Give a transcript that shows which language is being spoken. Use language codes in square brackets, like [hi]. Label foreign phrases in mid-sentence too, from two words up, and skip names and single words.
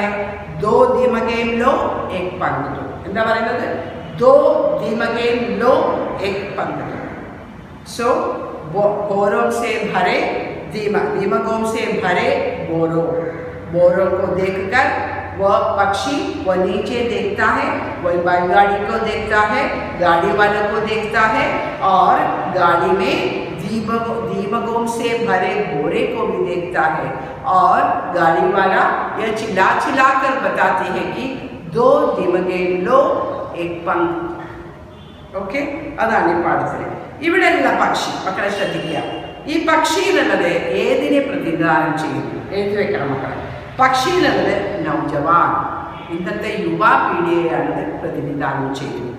[hi] 2 दीमकें लो, 1 पंख दो. [ml] എന്താ പറയുന്നത്? [hi] 2 दीमकें लो, 1 पंख दो. सो बोरों से भरे दीमकों से भरे बोरों को देखकर वह पक्षी वो नीचे देखता है, वह बैलगाड़ी को देखता है, गाड़ी वालों को देखता है, और गाड़ी में दीमकों से भरे बोरे को भी देखता है. और गाड़ी वाला यह चिल्ला चिल्ला कर बताती है कि 2 दीमकें लो, 1 पंख. [ml] ഓക്കെ, അതാണ് ഈ പാഠത്തിൽ. ഇവിടെയുള്ള പക്ഷി മക്കളെ ശ്രദ്ധിക്കുക. ഈ പക്ഷി എന്നുള്ളത് ഏതിനെ പ്രതിനിധാനം ചെയ്യുന്നു? എഴുതി വെക്കണം മക്കളെ. പക്ഷി എന്നുള്ളത് നൗജവാൻ, ഇന്നത്തെ യുവാപീഡിയെയാണ് പ്രതിനിധാനം ചെയ്യുന്നത്.